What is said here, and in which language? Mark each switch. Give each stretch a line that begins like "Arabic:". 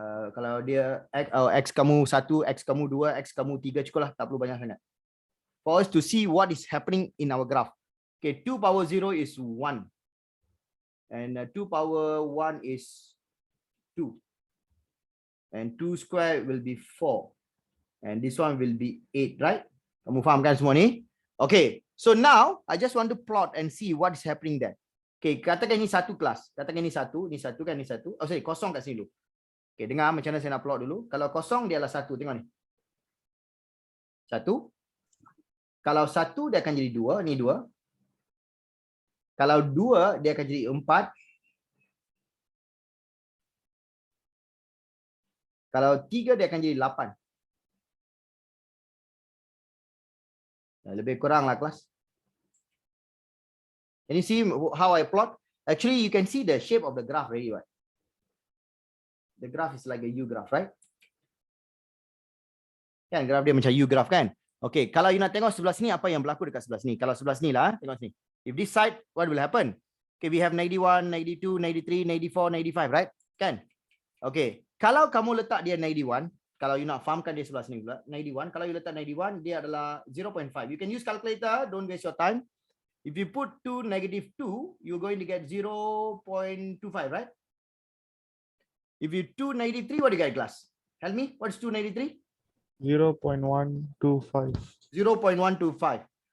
Malay: Kalau dia x kamu 1, x kamu 2, x kamu 3, cukup lah. Tak perlu banyak sangat.
English: For us to see what is happening in our graph. Okay, 2 power 0 is 1. And 2 power 1 is 2. And 2 square will be 4. And this one will be 8, right?
Malay: Kamu faham kan semua ni?
English: Okay, so now I just want to plot and see what is happening there.
Malay: Okay, katakan ini satu kelas. Katakan ini satu kan, ini satu. Oh sorry, kosong kat sini dulu. Okay, dengar macam mana saya nak plot dulu. Kalau kosong dia adalah 1, tengok ni. 1. Kalau 1 dia akan jadi 2, ni 2. Kalau 2 dia akan jadi 4. Kalau 3 dia akan jadi 8. Lebih kurang lah kelas.
English: Can you see how I plot? Actually, you can see the shape of the graph already, right? The graph is like a U graph, right?
Malay: Kan graph dia macam U graph kan? Okay, kalau you nak tengok sebelah sini, apa yang berlaku dekat sebelah sini? Kalau sebelah sini lah, tengok sini.
English: If this side, what will happen? Okay, we have 91, 92, 93, 94, 95, right?
Malay: Kan? Okay, kalau kamu letak dia 91, Kalau you nak fahamkan dia sebelah sini pula, 91. Kalau you letak 91, dia adalah 0.5.
English: You can use calculator, don't waste your time. If you put to -2, you're going to get 0.25, right? If you 293, what do you get, class? Help me, what's 293? 0.125. 0.125.